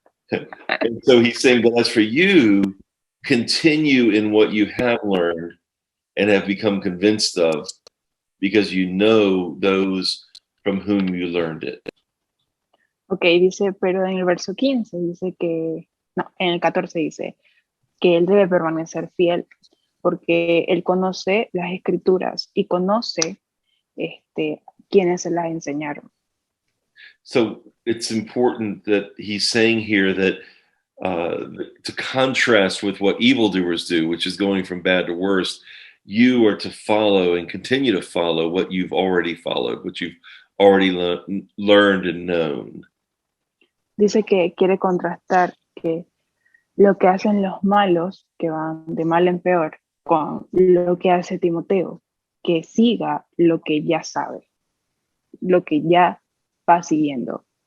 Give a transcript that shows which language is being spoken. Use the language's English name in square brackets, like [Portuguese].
[English] And so he's saying, but as for you, continue in what you have learned and have become convinced of, because you know those from whom you learned it. [Spanish] Ok, dice, pero en el verso 15 dice que, no, en el 14 dice que él debe permanecer fiel porque él conoce las escrituras y conoce quienes se las enseñaron. [English] So it's important that he's saying here that to contrast with what evildoers do, which is going from bad to worse, you are to follow and continue to follow what you've already followed, what you've already learned and known. [Spanish] Dice que quiere contrastar que lo que hacen los malos, que van de mal en peor, con lo que hace Timoteo, que siga lo que ya sabe, lo que ya va siguiendo.